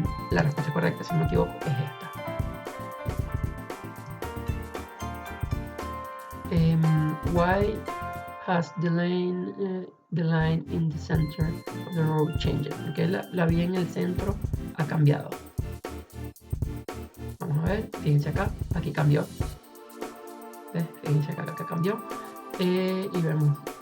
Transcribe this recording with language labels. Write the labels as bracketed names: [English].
[Spanish] La respuesta correcta, si no me equivoco, es esta. [English] Why has the line in the center of the road changed? [Spanish] Porque la vía en el centro ha cambiado. Vamos a ver, fíjense acá, aquí cambió. ¿Ves? Fíjense acá que cambió. Y vemos.